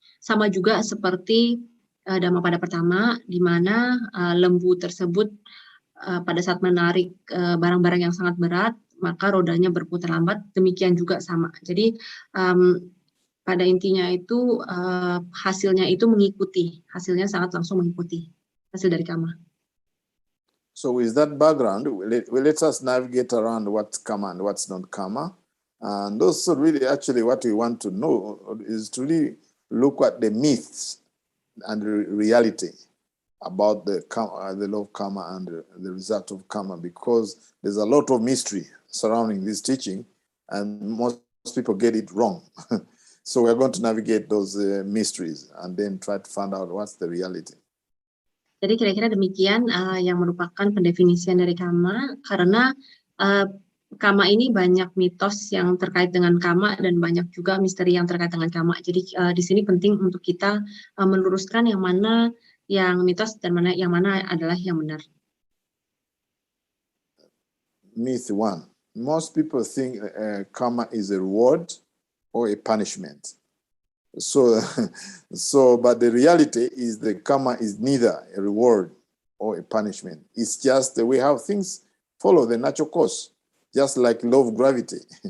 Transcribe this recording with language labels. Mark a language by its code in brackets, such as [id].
[id] Sama juga seperti Dhammapada pertama, di mana lembu tersebut pada saat menarik barang-barang yang sangat berat, maka rodanya berputar lambat. Demikian juga sama. Jadi pada intinya itu hasilnya itu mengikuti, hasilnya sangat langsung mengikuti hasil dari karma. [en] So with that background, let us navigate around what's karma and what's not karma. And also really actually what we want to know is to really look at the myths and the reality about the law of karma and the result of karma, because there's a lot of mystery surrounding this teaching and most people get it wrong. So we're going to navigate those mysteries and then try to find out what's the reality. [id] Jadi kira-kira demikian yang merupakan pendefinisian dari karma, karena karma ini banyak mitos yang terkait dengan karma dan banyak juga misteri yang terkait dengan karma. Jadi di sini penting untuk kita meluruskan yang mana yang mitos dan yang mana adalah yang benar. [en] Myth 1. Most people think karma is a reward or a punishment. So, but the reality is the karma is neither a reward or a punishment. It's just the way how things follow the natural course, just like law of gravity.